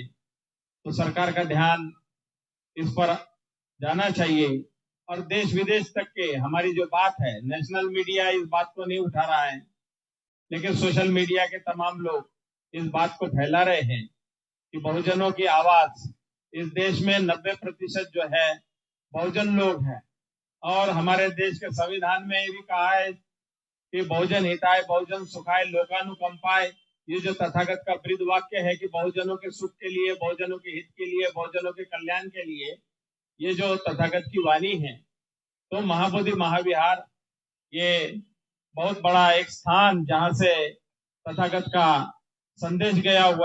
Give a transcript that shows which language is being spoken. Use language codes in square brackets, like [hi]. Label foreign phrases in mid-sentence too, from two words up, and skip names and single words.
[hi] तो सरकार का ध्यान इस पर जाना चाहिए और देश विदेश तक के हमारी जो बात है, [en] national media [hi] इस बात को नहीं उठा रहा है, लेकिन [en] social media [hi] के तमाम लोग इस बात को फैला रहे हैं कि बहुजनों की आवाज इस देश में 90% जो है बहुजन लोग हैं। और हमारे देश के संविधान में ये भी कहा है कि [sa] बहुजन हिताय बहुजन सुखाय लोकानुकंपाय। [hi] ये जो तथागत का ब्रीद वाक्य है कि बहुजनों के सुख के लिए, बहुजनों के हित के लिए, बहुजनों के कल्याण के लिए, ये जो तथागत की वाणी है। तो महाबोधि महाविहार ये बहुत बड़ा एक स्थान जहाँ से तथागत का संदेश गया हुआ है।